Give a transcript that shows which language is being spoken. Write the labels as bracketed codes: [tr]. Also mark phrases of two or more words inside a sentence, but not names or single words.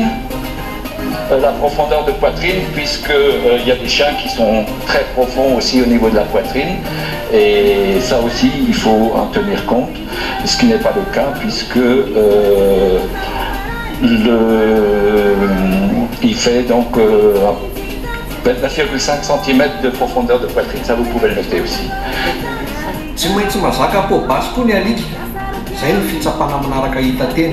[fr] La profondeur de poitrine, puisque y a des chiens qui sont très profonds aussi au niveau de la poitrine, et ça aussi il faut en tenir compte, ce qui n'est pas le cas puisque il fait donc 29,5 cm de profondeur de poitrine, ça vous pouvez le noter aussi. [mg] Tsy maintsy mazaka po basy koa ny alika, izay ny fitsapana manaraka hita teny.